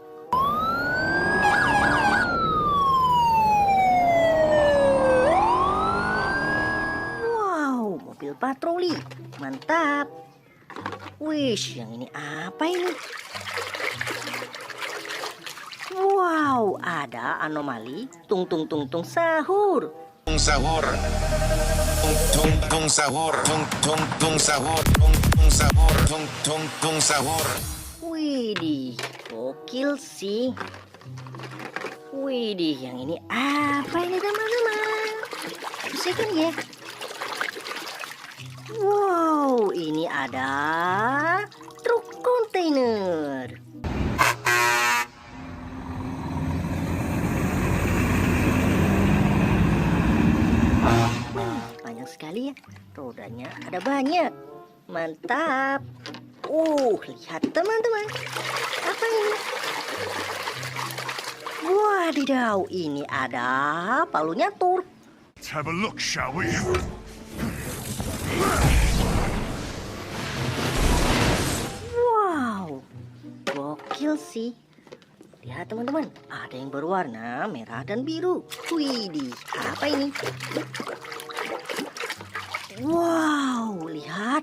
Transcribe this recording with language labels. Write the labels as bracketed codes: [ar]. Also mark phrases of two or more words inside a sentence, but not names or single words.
[id] Wow, mobil patroli. Mantap. Wish, yang ini apa ini? Wow, ada anomali tung tung tung tung sahur. Tung sahur. Tung tung sahur. Tung tung tung sahur. Tung tung sahur. Tung tung tung sahur. Widih, gokil sih. Widih, yang ini apa ini teman-teman? Saksikan ya. Wow, ini ada truk kontainer. Panjang sekali ya, rodanya ada banyak. Mantap. Lihat teman-teman. Apa ini? Wadidaw, ini ada palu nyatur. [en] Let's have a look, shall we? [id] Wow, gokil sih. Lihat teman-teman, ada yang berwarna merah dan biru. Widih, apa ini? Wow, lihat.